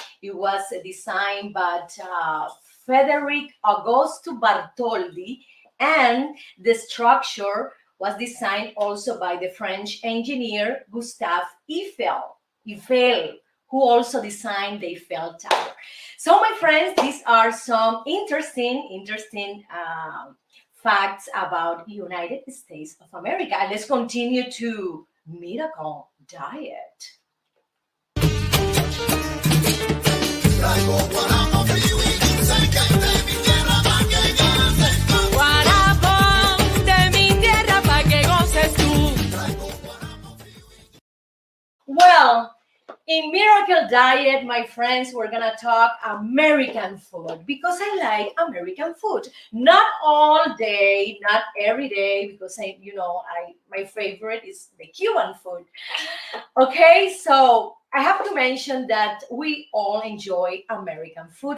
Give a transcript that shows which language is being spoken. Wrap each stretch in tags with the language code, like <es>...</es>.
<en>It was designed by Frederic Auguste Bartholdi, and the structure was designed also by the French engineer Gustave Eiffel, who also designed the Eiffel Tower. So, my friends, these are some interesting facts about United States of America. And let's continue to Miracle Diet.</en> <es>Traigo guaramo frío y dulce que es de mi tierra pa' que goces. Guarapón de mi tierra pa' que goces tú.</es> <en>Well, in Miracle Diet, my friends, we're gonna talk American food because I like American food. Not all day, not every day, because my favorite is the Cuban food. Okay, so I have to mention that we all enjoy American food.</en>